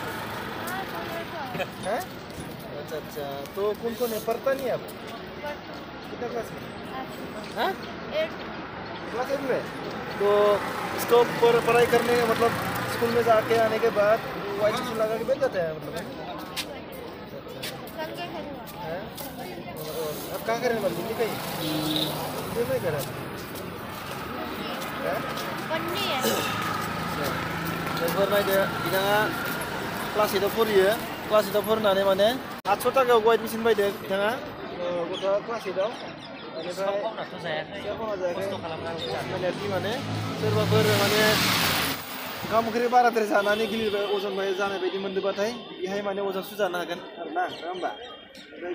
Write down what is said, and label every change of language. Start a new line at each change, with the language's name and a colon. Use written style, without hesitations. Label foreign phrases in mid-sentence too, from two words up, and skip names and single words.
Hindi: हैं अच्छा अच्छा तो कौन कौन है पढ़ता नहीं आप कितना क्लास में हैं क्लास 8 में तो इसको पढ़ाई करने मतलब स्कूल में जाके आने के बाद
English: white T-shirt
Hindi: लगा के बैठ जाते हैं मतलब अब कहाँ करें मतलब दिल्ली कहीं दिल्ली में करें Ponni ya.
Bodo: बेफोर नायदो बिथाङा क्लास 8 आव फरायो क्लास 8 आव फरायनानै माने 800 थाखायाव एडमिसन बायदों बिथाङा गथ'आ क्लास 8 आव बेनिफ्राय मावनाथ' जायाखै मावना जायाखै खस्थ' खालामनानै माने सोरबाफोर माने ओंखाम ओंख्रि बाराद्राय जानानै गिलिर अजन जानाय बायदि मोनदोंबाथाय बेहाय माने अजन सुजानो हागोन आरोना नङा होमबा ओमफ्राय